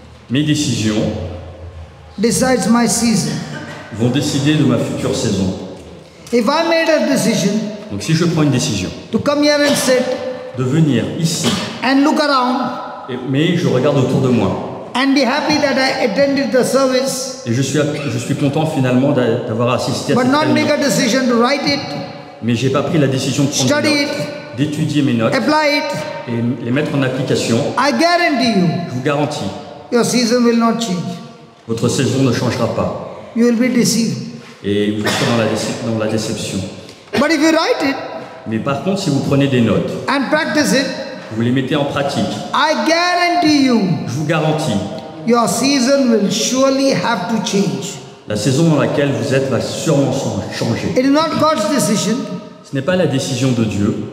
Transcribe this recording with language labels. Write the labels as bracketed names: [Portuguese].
[French] mes décisions [English] decides my season. [French] vont décider de ma future saison. [English] If I made a decision [French] Donc si je prends une décision [English] to come here and sit [French] de venir ici, [English] and look around [French] mais je regarde autour de moi, [English] and be happy that I attended the service, [French] et je suis content finalement d'avoir assisté à [English] but [French] cette [English] not [French] réunion. [English] make a decision to write it, [French] Mais j'ai pas pris la décision de prendre [English] Study [French] des notes, d'étudier mes notes [English] apply it, [French] et les mettre en application. [English] I guarantee you, [French] Je vous garantis, [English] your season will not change. [French] votre saison ne changera pas [English] You will be deceived. [French] et vous serez dans la déception. [English] But if you write it [French] Mais par contre, si vous prenez des notes, [English] and practice it, [French] vous les mettez en pratique, [English] I guarantee you, [French] je vous garantis, [English] your season will surely have to change. [French] la saison dans laquelle vous êtes va sûrement changer. [English] It is not God's decision, [French] Ce n'est pas la décision de Dieu,